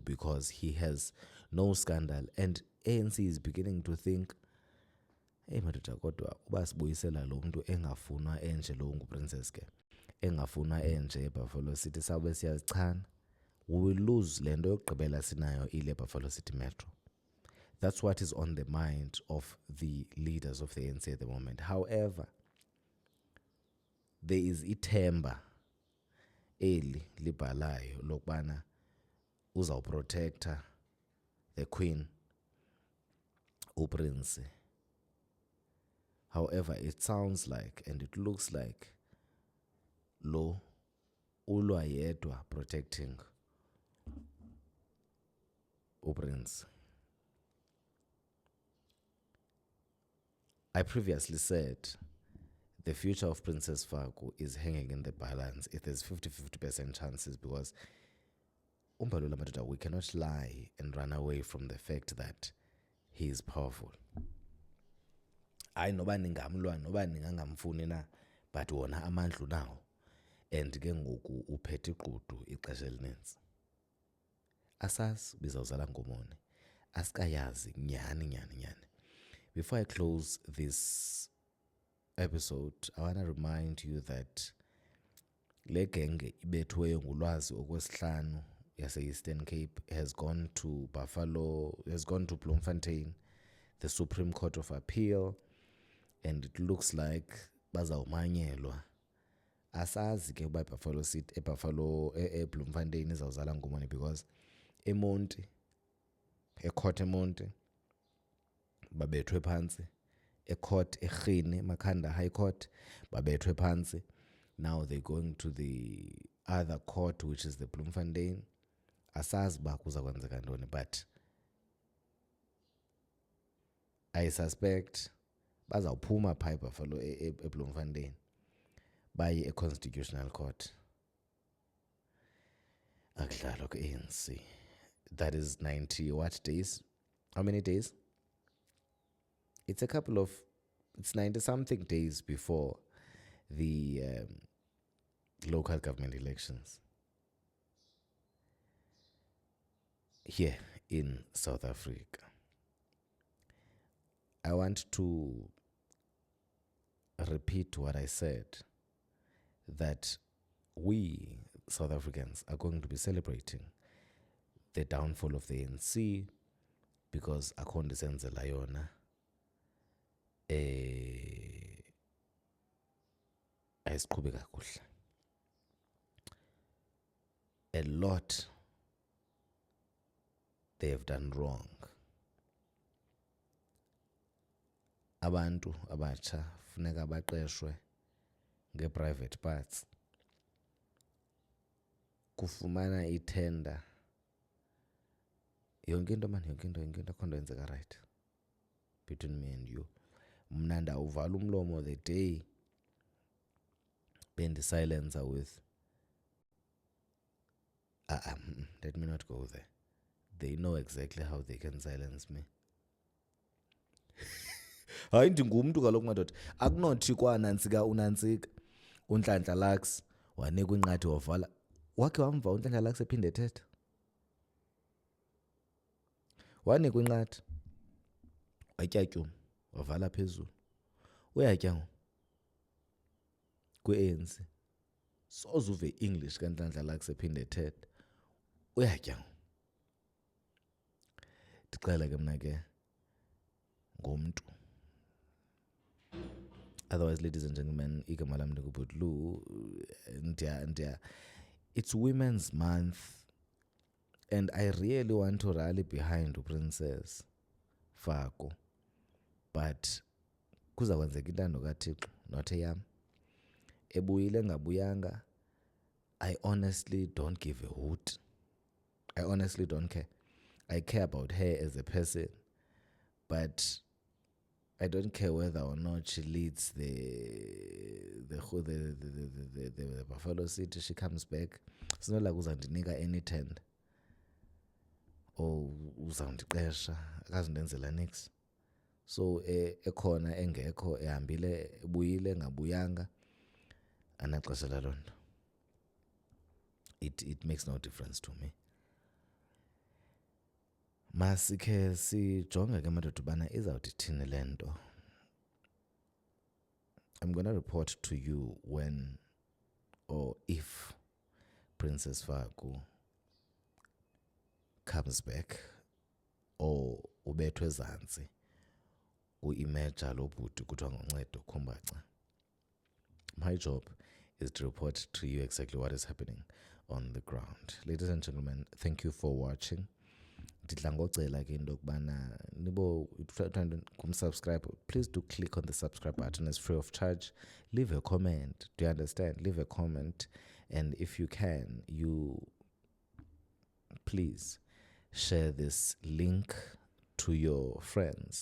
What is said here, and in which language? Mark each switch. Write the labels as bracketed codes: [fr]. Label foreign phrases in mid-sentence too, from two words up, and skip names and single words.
[en] because he has no scandal, and ANC is beginning to think, [xh] hey madoda, kodwa uba sibuyisela lo mntu engafunwa enje, lo nguPrincess ke engafunwa enje eBuffalo City, sawube siyazichana, [en] we will lose [xh] le nto yokugqibela sinayo ile Buffalo City Metro. [en] That's what is on the mind of the leaders of the ANC at the moment. However, there is [xh] ithemba eli libhalayo lokubana uzawuprotector [en] the Queen, [xh] uPrince. [en] However, it sounds like and it looks like [xh] lo ulwa yedwa [en] protecting uPrince. I previously said the future of Princess Faku is hanging in the balance. It is 50-50% chances because we cannot lie and run away from the fact that he is powerful. [xh] I noba ningamlwa noba ningangamfuni na, but wona amandla unawo, and ke ngoku uphethe iqudu ixesha elininzi. Asazi bizawuzala ngomone, asikayazi nyani. [en] Before I close this episode, I want to remind you that [xh] le genge ibethiweyo ngulwazi okwesihlanu yase-Eastern Cape [en] has gone to Buffalo, has gone to Bloemfontein, the Supreme Court of Appeal, and it looks like bazawumanyelwa. [xh] Asazi ke uba Buffalo City, eBuffalo, eBloemfontein izawuzala ngumani, because eMonti, eCourt eMonti babethwe phansi, eCourt eRhini, Makhanda High Court babethwe phansi. [en] Now they're going to the other court, which is the Bloemfontein. [xh] Asazi uba kuza kwenzeka ntoni, [en] but I suspect [xh] bazawuphuma phaa eBuffalo eBloemfontein baye eConstitutional Court. Akudlalwa ku-ANC. [en] That is 90 what days? How many days? It's 90 something days before the local government elections here in South Africa. I want to repeat what I said, that we South Africans are going to be celebrating the downfall of the ANC, because [xh] akho nto isenzela yona ayisiqhubi kakuhle. [en] A lot they have done wrong. [xh] Abantu abatsha funeka baqeshwe nge- [en] private parts. [xh] Kufumana itenda, yonke into akho nto yenzeka right between me and you. Mna ndawuvala umlomo [en] the day bendisilence with let me not go there. They know exactly how they can silence me. [xh] Hayi ndingumntu kaloku madoda, akunothi kwanantsika unantsika uNhlanhla Lux wanikwa inqathi wavala. Wakhe wamva uNhlanhla Lux ephinde ethetha? Wanikwa inqathi watyatyuma wavala phezulu. Uyatya ngoku kwi-ANC, soze uve English kaNhlanhla Lux ephinde ethetha. Uyatya ngoku. Ndixele ke mna ke ngomntu. [en] Otherwise, ladies and gentlemen, [xh] igama lam ndingubhutlu. [en] It's Women's Month, and I really want to rally behind Princess Faku, but [xh] kuza kwenzeka intando kaThixo, [en] not eyam. [xh] Ebuyile ngabuyanga, [en] I honestly don't give a hoot. I honestly don't care. I care about her as a person, but I don't care whether or not she leads the Buffalo City. She comes back. It's not like uzandinika any tender or [xh] uzandiqesha, akazindenzela nix. So ekhona engekho, ehambile ebuyile ngabuyanga, anaxesha laloo nto. [en] It makes no difference to me. [xh] Masikhe sijonge ke madoda ubana izawuthi thini le nto. [en] I'm going to report to you when or if Princess Faku comes back, or [xh] ubethwe ezantsi u-imeja lo bhuti kuthiwa nguNcedo Khumbaca. [en] My job is to report to you exactly what is happening on the ground. Ladies and gentlemen, thank you for watching. [xh] Ndidla ngocela ke into yokubana nibo kumsubscribe, [en] please do click on the subscribe button. It's free of charge. Leave a comment. Do you understand? Leave a comment, and if you can, you please share this link to your friends.